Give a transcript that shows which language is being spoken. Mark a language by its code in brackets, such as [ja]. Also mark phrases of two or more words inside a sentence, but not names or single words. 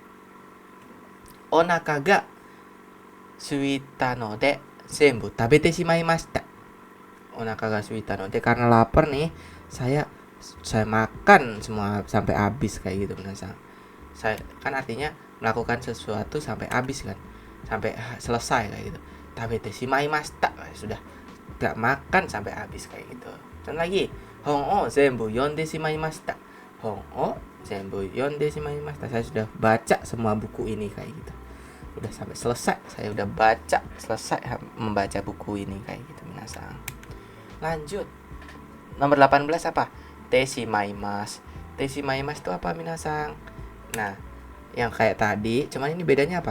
[ja] お腹が空いたので全部食べてしまいました. お腹が空いたので [id] karena lapar nih, saya makan semua sampai habis kayak gitu minasang. Saya kan artinya melakukan sesuatu sampai habis kan, sampai selesai kayak gitu. [ja] 食べてしまいました, [id] sudah gak makan sampai habis kayak gitu. Contoh lagi, [ja] 本を全部読んでしまいました. 本を全部読んでしまいました. [id] Saya sudah baca semua buku ini kayak gitu. Udah sampai selesai, saya udah baca selesai membaca buku ini kayak gitu minasang. Lanjut. Nomor 18 apa? Teshimaimasu. Teshimaimasu itu apa minasang? Nah, yang kayak tadi, cuman ini bedanya apa?